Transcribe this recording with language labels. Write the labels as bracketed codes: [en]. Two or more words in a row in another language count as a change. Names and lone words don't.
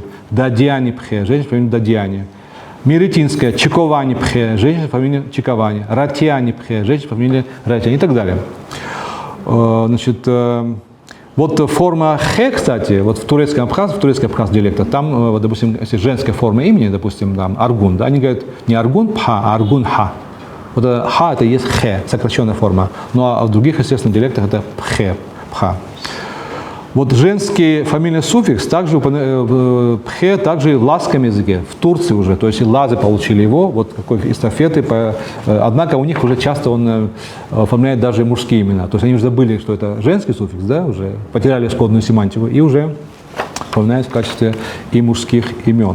[ru] Дадьяни пхе, женщина по фамилии Дадьяни. Миритинская Чиковани пхе, женщина по фамилии Чиковани. Ратьяни пхе, женщина по фамилии Ратьяни и так далее. Значит, вот форма хе, кстати, вот в турецком абхаз диалекте, там, вот, допустим, если женская форма имени, допустим, там Аргун, да, они говорят не Аргун пха, а Аргун ха. Вот ха это и есть хе, сокращенная форма. Ну а в других, естественно, диалектах это пхе, пха. Вот женский фамильный суффикс также пхе, также в лазском языке, в Турции уже, то есть лазы получили его, вот какой эстафеты, однако у них уже часто он оформляет даже мужские имена, то есть они уже забыли, что это женский суффикс, да, уже потеряли исходную семантику и уже оформляют в качестве и мужских имен.